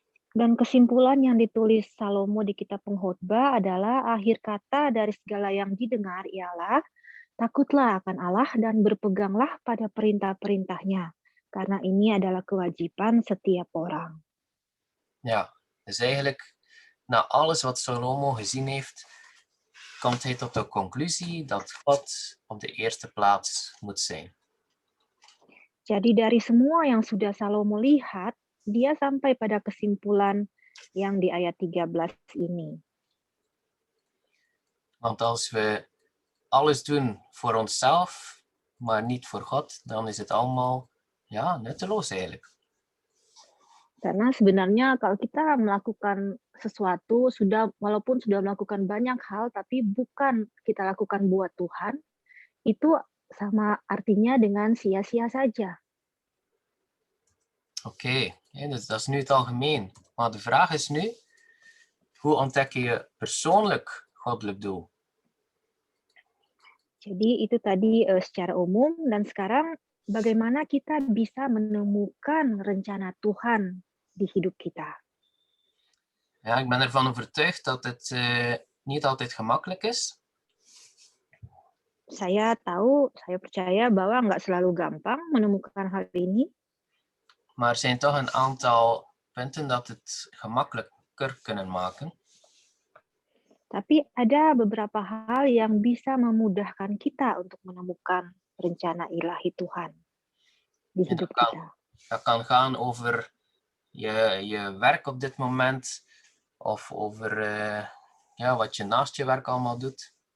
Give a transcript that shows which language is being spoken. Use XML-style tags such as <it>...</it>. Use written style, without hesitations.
<id>Dan kesimpulan yang ditulis Salomo di kitab Pengkhotbah adalah akhir kata dari segala yang didengar ialah takutlah akan Allah dan berpeganglah pada perintah-perintahnya, karena ini adalah kewajiban setiap orang.</id> <nl>Ja, dus eigenlijk na alles wat Salomo gezien heeft, komt hij tot de conclusie dat God op de eerste plaats moet zijn.</nl> <id>Jadi dari semua yang sudah Salomo lihat, dia sampai pada kesimpulan yang di ayat 13 ini.</id> <nl>Want als we alles doen voor onszelf, maar niet voor God, dan is het allemaal nutteloos eigenlijk.</nl> <id>Karena sebenarnya kalau kita melakukan sesuatu walaupun sudah melakukan banyak hal tapi bukan kita lakukan buat Tuhan, itu sama artinya dengan sia-sia saja.</id> <nl>Oké, dus dat is nu het algemeen. Maar de vraag is nu, hoe ontdek je persoonlijk goddelijk doel?</nl> <id>Jadi itu tadi secara umum, dan sekarang bagaimana kita bisa menemukan rencana Tuhan di hidup kita.</id> <nl>Ja, ik ben ervan overtuigd dat het niet altijd gemakkelijk is.</nl> <id>Saya percaya bahwa nggak selalu gampang menemukan hal ini.</id> <nl>Maar er zijn toch een aantal punten dat het gemakkelijker kunnen maken.</nl> <id>Tapi ada beberapa hal yang bisa memudahkan kita untuk menemukan rencana ilahi Tuhan di hidup kita.</id> <nl>Dat kan gaan over je werk op dit moment, of over wat je naast je werk allemaal doet.</nl>